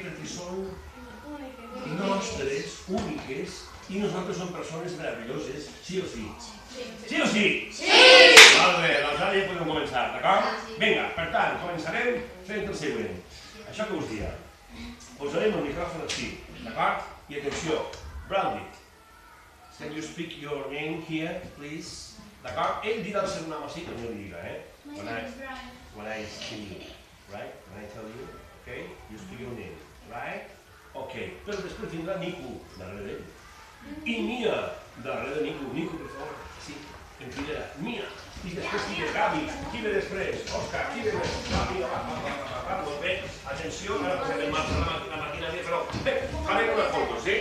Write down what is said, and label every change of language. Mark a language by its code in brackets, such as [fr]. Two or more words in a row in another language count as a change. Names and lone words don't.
[ca] Perquè són nostres, úniques, i nosaltres som persones meravelloses, sí o sí? Sí o sí? Sí! Molt bé, doncs ara ja podem començar, d'acord? Vinga, per tant, començarem fent el següent. Això que us dia. Posarem el micròfon així, d'acord? I atenció, Brownie. [en] Can you speak your name here, please? [ca] D'acord? Ell dirà el seu nom així, que no li diga, [en] My name is Brian. When I tell you, right? When I tell you, okay? You speak your name, right? Okay. [ca] Però després vindrà Nico, darrere d'ell. I Mia, darrere de Nico. Nico, per favor. Sí, em cridarà. Mia. I després qui ve? Gavi. Qui ve després? Òscar. Qui ve més? Gavi, va. Molt bé. Atenció, ara posem en marxa la maquinària, però bé, farem una foto, sí?